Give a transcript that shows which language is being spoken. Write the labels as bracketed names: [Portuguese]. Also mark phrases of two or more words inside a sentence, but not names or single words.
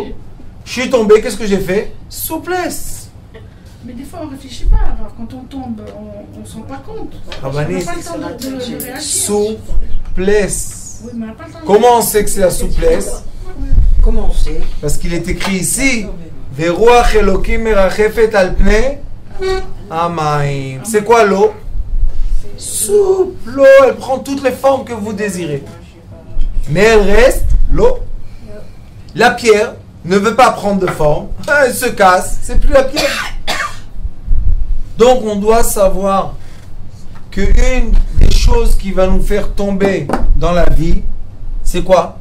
[French] Je suis tombé, qu'est-ce que j'ai fait? Souplesse. Mais des fois, on ne réfléchit pas. Alors, quand on tombe, on ne se rend pas compte. Rabbani, on n'a pas le temps de réagir. Souplesse. Oui, mais on n'a pas le temps de Comment on sait que c'est la souplesse? Comment on sait? Parce qu'il est écrit ici, [Hebrew] ורוח אלוקים מרחפת על פני המים. [French] C'est quoi l'eau? Souple. L'eau, elle prend toutes les formes que vous désirez. Mais elle reste l'eau. La pierre ne veut pas prendre de forme. Elle se casse. C'est plus la pierre. Donc on doit savoir que une des choses qui va nous faire tomber dans la vie, c'est quoi?